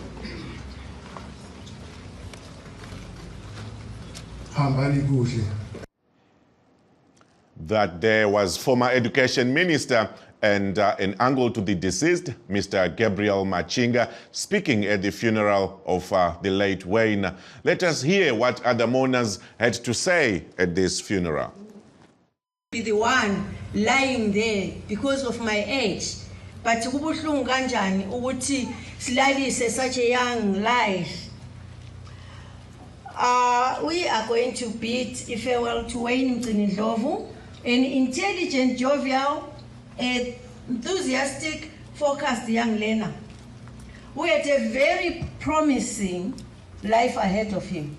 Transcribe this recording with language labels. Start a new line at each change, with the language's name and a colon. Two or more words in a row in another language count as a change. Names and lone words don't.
English: that there was former Education Minister and an uncle to the deceased, Mr. Gabriel Machinga, speaking at the funeral of the late Wayne. Let us hear what other mourners had to say at this funeral. Be the one lying there because of my age, but
North Ndebele: kubuhlungu kanjani ukuthi silalise
English: such a young life. We are going to bid a farewell to Wayne Ndlovu, an intelligent, jovial, enthusiastic, focused young learner who had a very promising life ahead of him.